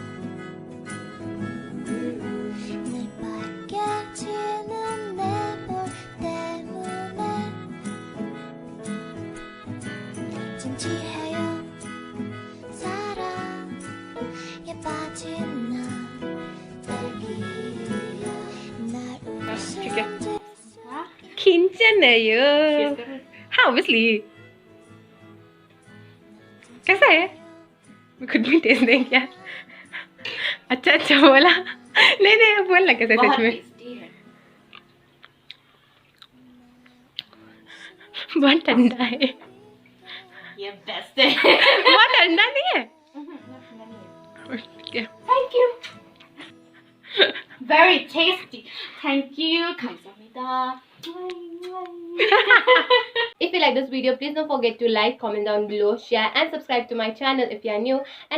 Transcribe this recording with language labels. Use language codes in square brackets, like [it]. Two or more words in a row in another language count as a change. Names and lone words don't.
[ko] 늘 빨개지는 내 볼 때문에 진지해요. 사랑에 빠진 나 딸기야. 날 웃음 질 괜찮아요. [hi] हाँ obviously. कैसा है? मैं खुद भी टेस्ट दें क्या? अच्छा बोला. नहीं बोल ना कैसा सच में. बहुत ठंडा है. ये बेस्ट है. बहुत ठंडा नहीं है. [en] Thank you. Very tasty. Thank you. 감사합니다. If you like this video, please don't forget to like, comment down below, share and subscribe to my channel if you are new.